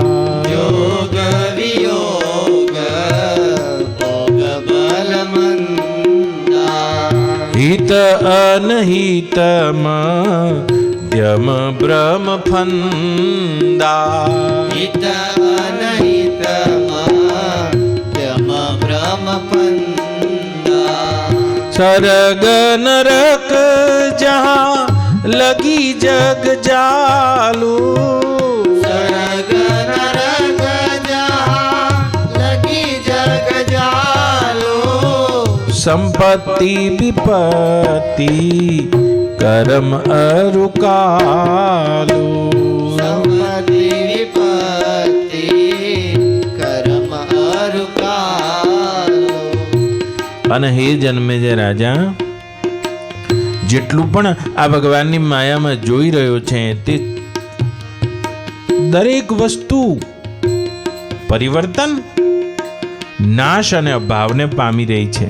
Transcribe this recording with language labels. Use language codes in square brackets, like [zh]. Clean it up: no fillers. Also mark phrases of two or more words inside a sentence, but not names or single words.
[awa] योग वियोग भोग बल मंदा हित अनहित मध्यम ब्रह्म फंदा हित अनहित मध्यम ब्रह्म फंदा सरग नरक जहाँ लगी जग जालू सरग नरक जहाँ लगी जग जालू संपत्ति विपत्ति कर्म अरुकालू संपत्ति विपत्ति कर्म अरुकालू [gu] અને હે જન્મે જે રાજા, જેટલું પણ આ ભગવાનની માયામાં જોઈ રહ્યો છે તે દરેક વસ્તુ પરિવર્તન, નાશ અને અભાવને પામી રહી છે.